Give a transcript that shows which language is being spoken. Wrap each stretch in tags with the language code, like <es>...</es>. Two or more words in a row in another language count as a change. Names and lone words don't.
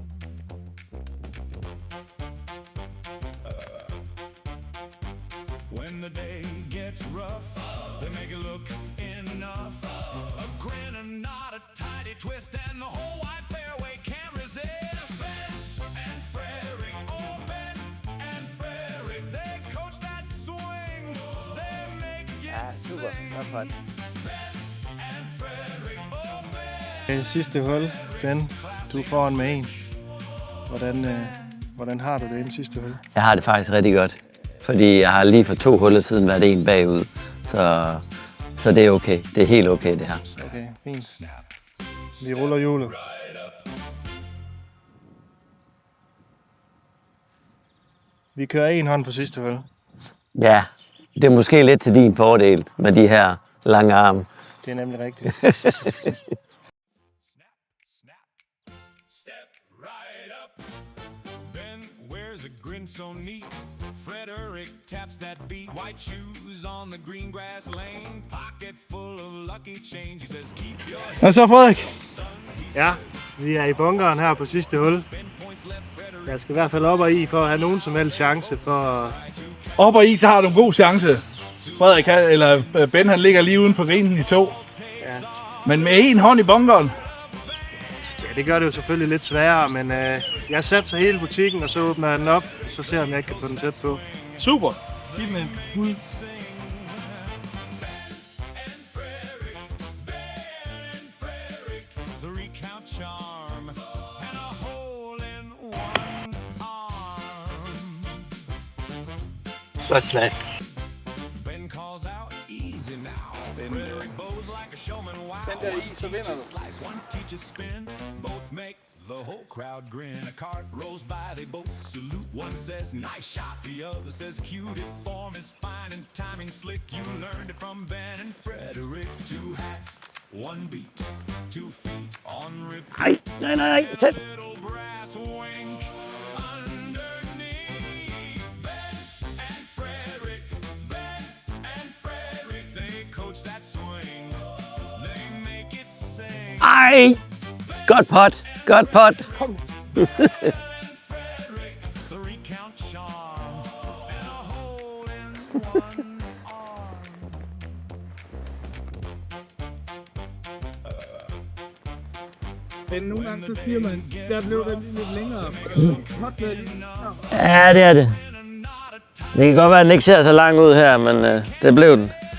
<en>When the day gets rough, they make it look enough. A grin and not a tidy twist, and the whole wide fairway can't resist. Ben and Frederick, oh Ben and Frederick, they coach that swing. They make it Super, sing.</en> <da>godt for det. Det sidste hul, Ben. Du er foran med 1. Hvordan har du det i den sidste hul? Jeg har det faktisk rigtig godt. Fordi jeg har lige for 2 huller siden været en bagud. Så det er okay. Det er helt okay, det her. Okay, fint. Vi ruller hjulet. Vi kører en hånd på sidste hul. Ja, det er måske lidt til din fordel med de her lange arme. Det er nemlig rigtigt.</da> <en>Step right up. Ben wears a grin so neat. Frederick taps that beat. White shoes on the green grass lane. Pocket full of lucky change. He says, keep your head.</en> <da>Hvad så, Frederik? Ja, vi er i bunkeren her på sidste hul. Jeg skal i hvert fald op og i for at have nogen som helst chance for... Op og i, så har du en god chance. Frederik, eller Ben, han ligger lige uden for grinen i 2. Ja. Men med en hånd i bunkeren. Ja, det gør det jo selvfølgelig lidt sværere, men jeg satser hele butikken, og så åbner jeg den op, og så ser jeg, om jeg ikke kan få den tæt på. Super. Giv dem en bud.</da> <en>Three count charm. And a hole in one arm.</en> <da>Godt slag.</da> <en>Ben calls out, easy now. Frederick bows like a showman. Wow.</en> <da>Den der i, så vinder du.</da> <en>Slice one teaches spin. Both make the whole crowd grin. A cart rolls by, they both salute. One says, nice shot. The other says, cute. If form is fine and timing slick. You learned it from Ben and Frederick. 2 hats, 1 beat, 2 feet on repeat.</en> <da>Nej. Sæt.</da> <en>Little brass wink underneath. Ben and Frederick, they coach that swing. They make it sing.</en> <da>Ej! Godt pot. Godt pot.</da> <en>Frederick, 3 count charm and a hole in one arm.</en> <da>Men nogle gange så siger man, der blev det lidt længere. Ja, det er det. Det kan godt være, at den ikke ser så lang ud her, men det blev den.</da>